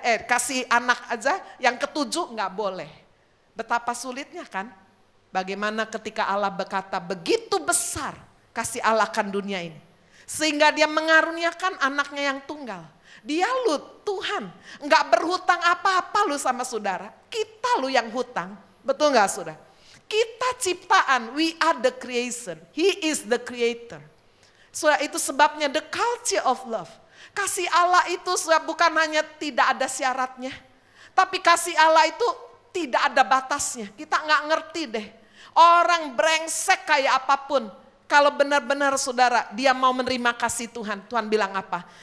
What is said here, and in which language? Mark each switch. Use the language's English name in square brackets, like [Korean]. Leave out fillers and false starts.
[Indonesian] Kasih anak aja, yang ke-7 gak boleh. Betapa sulitnya kan? Bagaimana ketika Allah berkata, begitu besar kasih Allah akan dunia ini. Sehingga dia mengaruniakan anaknya yang tunggal. Dia lu Tuhan, enggak berhutang apa-apa lu sama saudara. Kita lu yang hutang, betul enggak saudara? Kita ciptaan, [English] we are the creation, he is the creator. [Indonesian] Saudara, itu sebabnya [English] the culture of love. [Indonesian] Kasih Allah itu saudara, bukan hanya tidak ada syaratnya. Tapi kasih Allah itu tidak ada batasnya. Kita enggak ngerti deh. Orang brengsek kayak apapun. Kalau benar-benar saudara dia mau menerima kasih Tuhan. Tuhan bilang apa?